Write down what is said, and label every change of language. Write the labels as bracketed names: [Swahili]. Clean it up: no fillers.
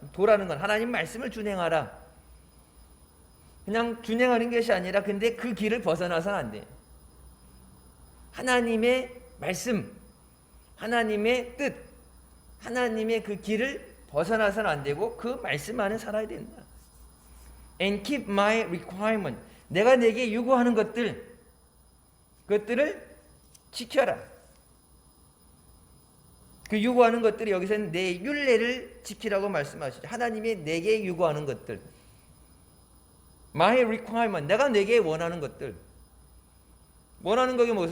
[Korean] 도라는 건 하나님 말씀을 준행하라. 그냥 준행하는 것이 아니라, 근데 그 길을 벗어나서는 안 돼. 하나님의 말씀, 하나님의 뜻, 하나님의 그 길을 벗어나서는 안 되고 그 말씀 안에 살아야 된다. [English] And keep my requirement. [Korean] 내가 내게 요구하는 그것들을 지켜라. 그 요구하는 것들이 여기서는 내 율례를 지키라고 말씀하시죠. 하나님이 내게 요구하는 것들, [English] my requirement, [Korean] 내가 내게 원하는 것들. 원하는 것이 뭐예요?